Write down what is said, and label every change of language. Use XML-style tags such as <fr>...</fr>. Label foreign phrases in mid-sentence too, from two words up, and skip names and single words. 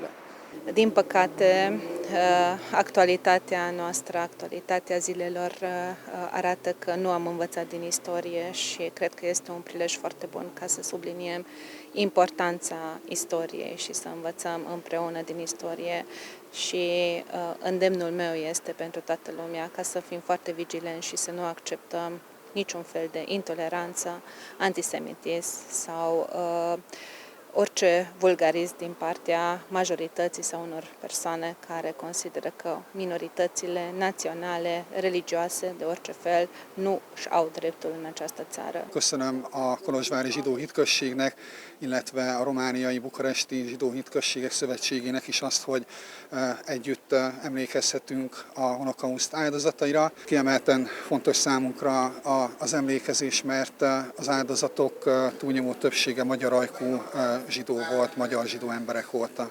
<ro>Din păcate, actualitatea noastră, actualitatea zilelor arată că nu am învățat din istorie și cred că este un prilej foarte bun ca să subliniem importanța istoriei și să învățăm împreună din istorie și îndemnul meu este pentru toată lumea ca să fim foarte vigilenți și să nu acceptăm niciun fel de intoleranță, antisemitism sau orice vulgarism din partea majorității sau unor persoane care consideră că minoritățile naționale, religioase, de orice fel, nu își au dreptul în această țară.</ro> <hu>Köszönöm a Kolozsvári Zsidó Hitközségnek, illetve a romániai bukaresti Zsidó Hitközségek Szövetségének is azt, hogy együtt emlékezhetünk a holokauszt áldozataira. Kiemelten fontos számunkra az emlékezés, mert az áldozatok túlnyomó többsége magyar ajkú zsidó volt, magyar zsidó emberek voltak.</hu>